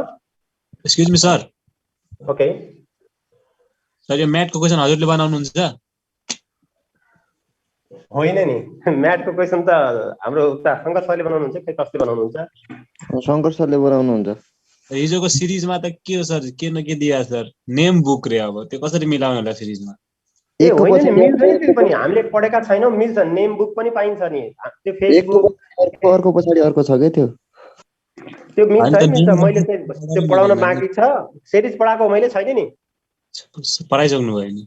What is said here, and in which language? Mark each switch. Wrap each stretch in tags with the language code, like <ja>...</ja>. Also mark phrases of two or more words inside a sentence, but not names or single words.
<en>excuse me sir.</en> <ne>ओके सर, यो म्याथको क्वेशन हजुरले बनाउनुहुन्छ? होइन नि, म्याथको क्वेशन त हाम्रो उता शङ्कर सरले बनाउनुहुन्छ कि कसले बनाउनुहुन्छ? शङ्कर सरले बनाउनुहुन्छ। हिजोको सिरिजमा त के हो सर, के न के दिया सर?</ne> <en>name book</en> <ne>रे, अब त्यो कसरी मिलाउने होला सिरिजमा? ए होइन नि, मिल्छ नि त्यो पनि। हामीले पढेका छैनौँ, मिल्छ।</ne> <en>name book</en> <ne>पनि पाइन्छ नि। त्यो फेसबुक अर्को पछाडि अर्को छ के त्यो? त्यो मिल्छ है मिल्छ। होइन, मैले चाहिँ त्यो पढाउन बाँकी छ, सिरिज पढाएको मैले छैन नि। पढाइसक्नु भयो नि</ne>